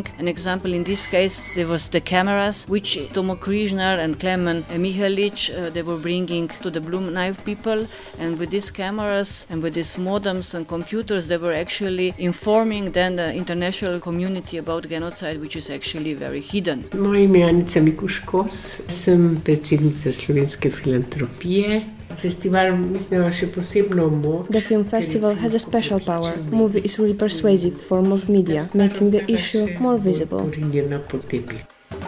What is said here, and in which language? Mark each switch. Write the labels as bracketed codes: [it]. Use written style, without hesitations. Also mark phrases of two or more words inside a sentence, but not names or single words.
[en] An example in this case, there was the cameras, which Tomo Križnar and Klemen Mihalic, they were bringing to the Blue Knife people, and with these cameras and with these modems and computers, they were actually informing then the international community about genocide, which is actually very hidden. [sl] Moje ime je Anica Mikuš-Kos, sem predsednica Slovenske filantropije. Festival mislim ima še posebno moč. [en] The film festival has a special power. Movie is really persuasive form of media, making the issue more visible.